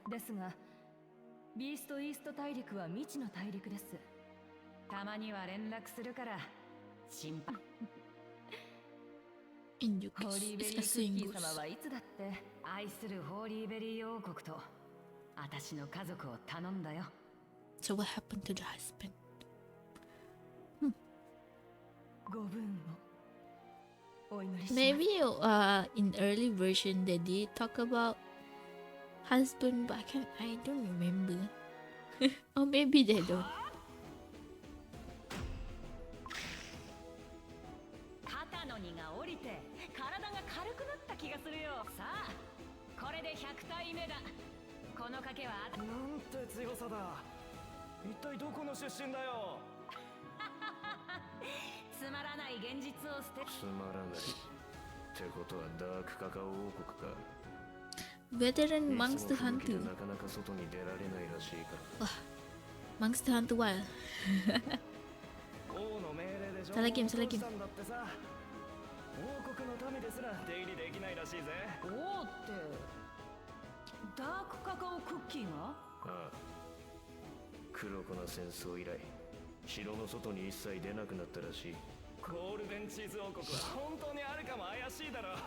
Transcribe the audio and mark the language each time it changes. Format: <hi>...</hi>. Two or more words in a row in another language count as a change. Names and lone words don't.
<ja>ですがビーストイースト大陸は未知の大陸です。たまには連絡するから心配。 In ホーリーベリークッキー様はいつだって愛するホーリーベリー王国と私の家族を頼んだよ。</ja> <en>So what happened to the husband?</en> <ja>ご分をお祈りします。</ja> <en>Maybe in early version they did talk about husband, but I don't remember. Or maybe they don't.</en> <ja>肩の荷が下りて体が軽くなった気がするよ。さあこれで100体目だ。この賭けはなんて強さだ。一体どこの出身だよ。つまらない現実を捨て。つまらないってことはダークカカオ王国か。</ja> <en>Veteran Monster Hunter.</en> <ja>なかなか外に出られないらしいから。</ja> <id>Wah, Monster Hunter Wild.</id> <ja>王の命令でしょ。</ja> <id>Salah game, salah game.</id> <ja>だってさ、王国の民ですら出入りできないらしいぜ。王ってダークカカオクッキーが？ああ、黒子な戦争以来城の外に一切出なくなったらしい。ゴールデンチーズ王国は本当にあるかも怪しいだろ。</ja>